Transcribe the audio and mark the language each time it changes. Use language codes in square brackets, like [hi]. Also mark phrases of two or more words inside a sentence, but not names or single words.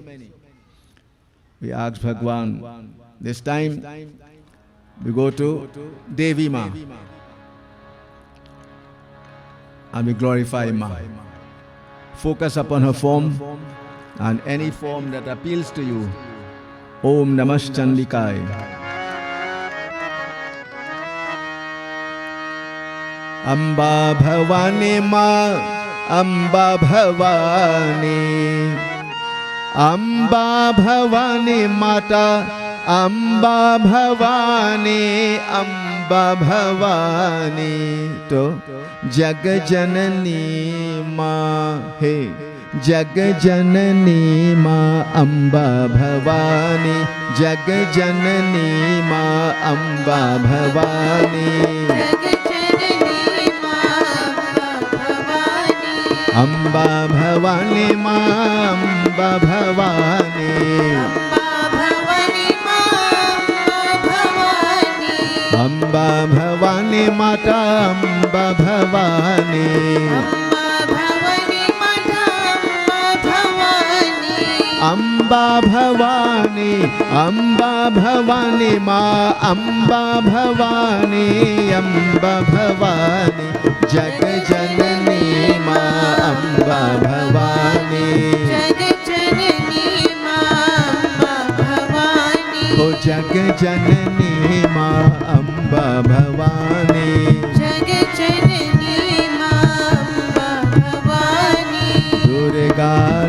[en] We ask Bhagwan. This time we go to Devi Ma. and we glorify Ma. Focus upon her form and any form that appeals to you. [sa] ॐ नमः चण्डिकाय. [hi] अम्बा भवानी माँ, अम्बा भवानी, अम्बा भवानी माता, अम्बा भवानी, अम्बा भवानी. तो जग जननी माँ, हे, जग जननी माँ, अम्बा भवानी, जग जननी माँ, अम्बा भवानी. अम्बा भवानी माँ, अम्बा भवानी, अम्बा भवानी माता, अम्बा भवानी, अम्बा भवानी, अम्बा भवानी माँ, अम्बा भवानी, अम्बा भवानी, जग जननी माँ, अम्बा भवानी, जग जननी माँ, अम्बा भवानी, ओ जग जननी माँ, अम्बा भवानी, जग जननी माँ, अम्बा भवानी, दुर्गा